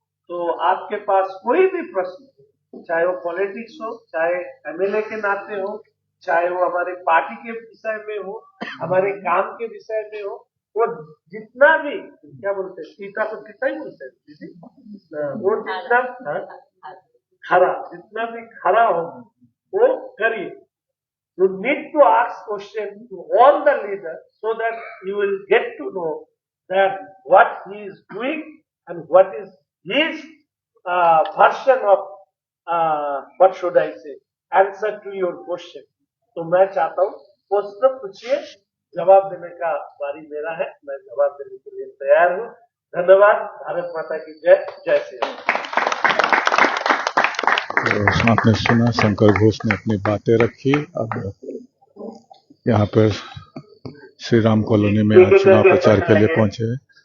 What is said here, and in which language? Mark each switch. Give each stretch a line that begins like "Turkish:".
Hindi: तो आपके पास कोई भी प्रश्न, चाहे वो पॉलिटिक्स हो, चाहे एमएलए के नाते हो, चाहे वो हमारे पार्टी के विषय में हो, हमारे काम के विषय में हो, वो जितना भी क्या बोलते हैं, टीका तो कितना ही बोलते हैं, वो जितना खरा, जितना भी खरा हो वो करिए।
English: You need to ask questions to all the leaders so that you will get to know that what he is doing and what is his version of what should I say, answer to your question.
Hindi: तो मैं चाहता हूँ प्रश्न पूछिए, जवाब देने का बारी मेरा है, मैं जवाब देने के लिए तैयार हूँ। धन्यवाद। भारत माता की जय। जय श्री राम। तो आपने सुना, शंकर घोष ने अपनी बातें रखी। अब यहाँ पर श्री राम कॉलोनी में आज चुनाव प्रचार के लिए पहुंचे हैं।